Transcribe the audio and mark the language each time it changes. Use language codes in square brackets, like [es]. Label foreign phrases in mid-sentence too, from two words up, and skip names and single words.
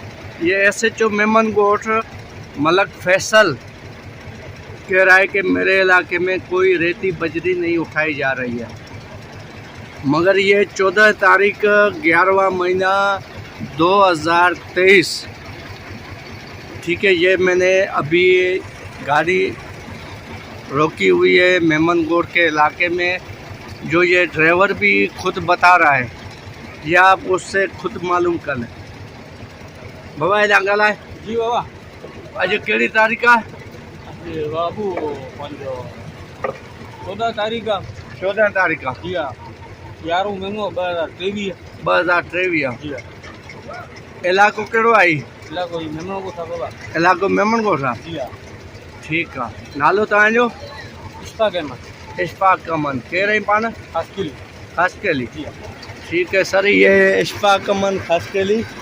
[hi] ये SHO मेमनगोट मलक फैसल कह रहा है कि मेरे इलाके में कोई रेती बजरी नहीं उठाई जा रही है मगर ये 14 तारीख 11वां महीना 2023 ठीक है। ये मैंने अभी गाड़ी रोकी हुई है मेमनगोट के इलाके में जो ये ड्राइवर भी खुद बता रहा है या आप उससे खुद मालूम कर लें। [sd] बाबा इलाका ॻाल्हाए जी बाबा अॼु कहिड़ी तारीख़ आहे? बाबू 14 तारीख़ 14 तारीख़ आहे जी आहे 11 महीनो 2023 2023 जी आहे इलाइक़ो कहिड़ो आहे? इलाइक़ो जी मेमण कोट आहे बाबा इलाइक़ो मेमनगोट आहे जी आहे ठीकु आहे। नालो तव्हांजो? इश्फाक़ अहमद [hi] इशफाक अमन कह रहे हैं पान [sd] खासकेली खासकेली जी आहे [hi] ठीक है सर। ये इशफाक अमन खासकेली